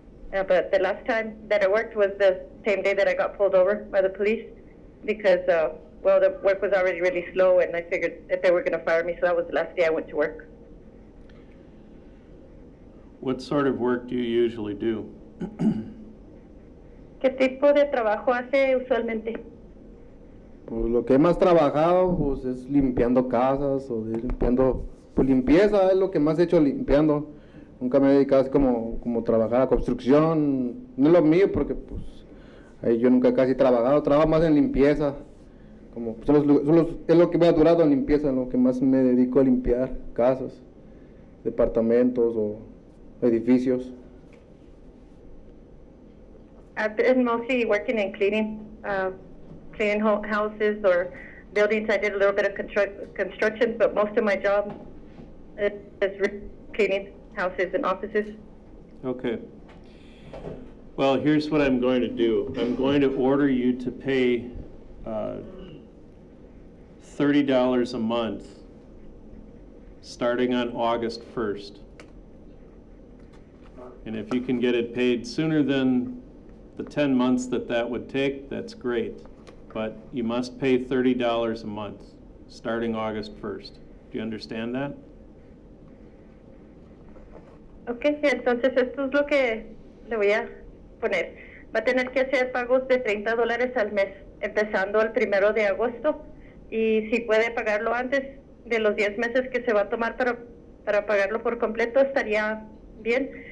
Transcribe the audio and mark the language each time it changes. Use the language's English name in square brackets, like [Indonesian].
[English] But the last time that I worked was the same day that I got pulled over by the police because the work was already really slow, and I figured that they were going to fire me, so that was the last day I went to work. What sort of work do you usually do? ¿Qué tipo de trabajo hace usualmente? Pues lo que he más trabajado pues es limpiando casas o limpiando, pues limpieza es lo que más he hecho limpiando. Nunca me he dedicado así como trabajar a construcción, no es lo mío porque pues ahí yo nunca casi he trabajado, trabajo más en limpieza, como pues, es lo que me ha durado en limpieza, en lo que más me dedico a limpiar casas, departamentos o edificios. I've been mostly working in cleaning, cleaning houses or buildings. I did a little bit of construction, but most of my job is cleaning houses and offices. Okay. Well, here's what I'm going to do. I'm going to order you to pay $30 a month starting on August 1st. And if you can get it paid sooner than the 10 months that would take, that's great. But you must pay $30 a month starting August 1st. Do you understand that? [Spanish] Okay, entonces esto es lo que le voy a poner. Va a tener que hacer pagos de $30 al mes, empezando el 1 de agosto. Y si puede pagarlo antes de los 10 meses que se va a tomar para pagarlo por completo, estaría bien.